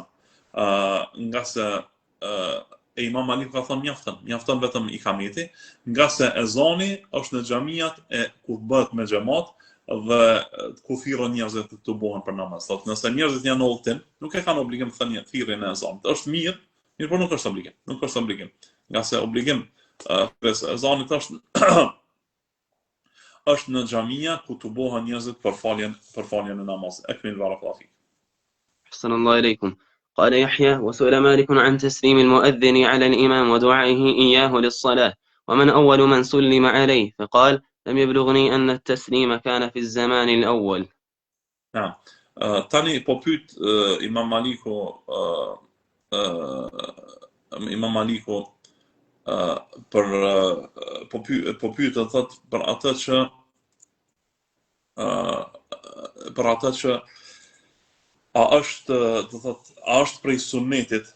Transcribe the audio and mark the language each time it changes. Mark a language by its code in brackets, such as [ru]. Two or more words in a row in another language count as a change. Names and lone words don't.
[sq] Nga se Imam Maliku ka thënë mjafton vetëm ikameti, nga se ezani është në xhamiat kur bëhet me xhamat dhe ku thirrën njerëzit të bëhen për namaz. Thotë nëse njerëzit janë në udhtim, nuk e kanë obligim të thënë thirrjen e ezanit. Është mirë, por nuk është obligim. Nga se obligim ezanit është në xhamia ku të bëhen njerëzit për faljen e namazit. [ar] أكمل بارك الله فيك. أحسن الله إليكم. قال يحيى: وسئل مالك عن تسليم المؤذن على الإمام ودعائه إياه للصلاة، ومن أول من سلم عليه، فقال: لم يبلغني أن التسليم كان في الزمان الأول. نعم. [sq] Tani po pyet Imam Maliku po pyet thot për atë që a është prej sunetit